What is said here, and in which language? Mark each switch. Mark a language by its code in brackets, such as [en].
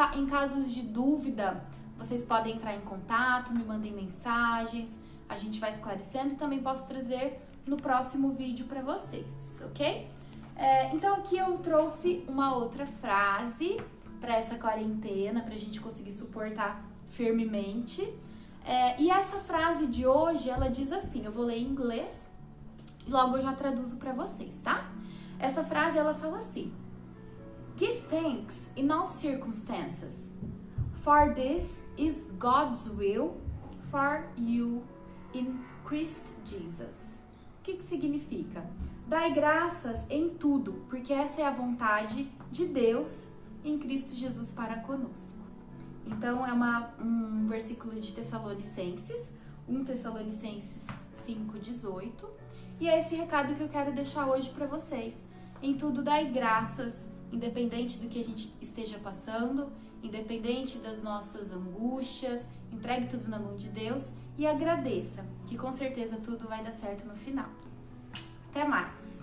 [pt] Em casos de dúvida, vocês podem entrar em contato, me mandem mensagens, a gente vai esclarecendo e também posso trazer no próximo vídeo para vocês, ok? Então aqui eu trouxe uma outra frase para essa quarentena, para a gente conseguir suportar firmemente. E essa frase de hoje, ela diz assim, eu vou ler em inglês e logo eu já traduzo para vocês, tá? Essa frase, ela fala assim: [en] Give thanks in all circumstances, for this is God's will for you in Christ Jesus. [pt] O que significa? Dai graças em tudo, porque essa é a vontade de Deus em Cristo Jesus para conosco. Então, é um versículo de Tessalonicenses, 1 Tessalonicenses 5:18. E é esse recado que eu quero deixar hoje para vocês. Em tudo, dai graças, independente do que a gente esteja passando, independente das nossas angústias, entregue tudo na mão de Deus e agradeça, que com certeza tudo vai dar certo no final. Até mais!